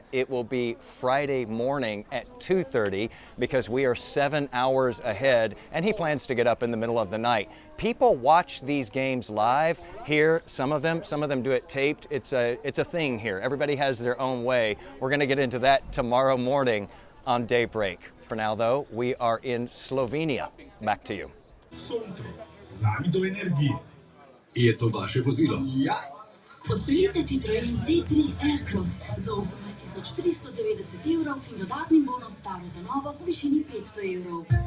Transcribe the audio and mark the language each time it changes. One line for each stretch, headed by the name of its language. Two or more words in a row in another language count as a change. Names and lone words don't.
English: It will be Friday morning at 2:30 because we are 7 hours ahead, and he plans to get up in the middle of the night. People watch these games live here. Some of them do it taped. It's a thing here. Everybody has their own way. We're going to get into that tomorrow morning on Daybreak. For now, though, we are in Slovenia. Back to you.
Slovenian: Sonto, z nami do energije. Je to vaše vozilo? Ja. Odpeljite Citroen C3 Aircross za 18.390 € in dodatnim bonom staro za novo v višini 500 €.